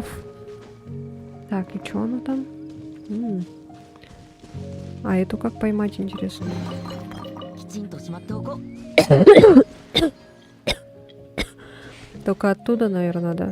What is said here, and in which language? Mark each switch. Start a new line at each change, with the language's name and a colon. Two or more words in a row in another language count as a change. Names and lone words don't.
Russian: Так, и что оно там? А эту как поймать, интересно?
Japanese: きちんとしまっておこう。
Russian: Только оттуда, наверное, да?